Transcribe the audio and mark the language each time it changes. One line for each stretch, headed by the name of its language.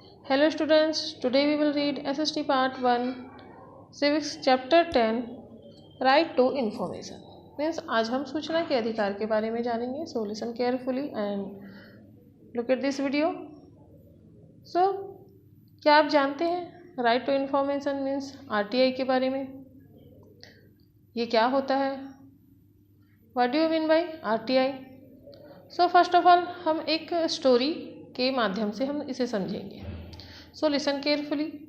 English: Hello students, today we will read SST Part 1, Civics Chapter 10, Right to Information.
Hindi: Means आज हम सूचना के अधिकार के बारे में जानेंगे.
English: So listen carefully and look at this video.
Hindi: So क्या आप जानते हैं right to information means RTI के बारे में? ये क्या होता है?
English: What do you mean by RTI?
Hindi: So first of all हम एक स्टोरी के माध्यम से हम इसे समझेंगे.
English: So listen carefully.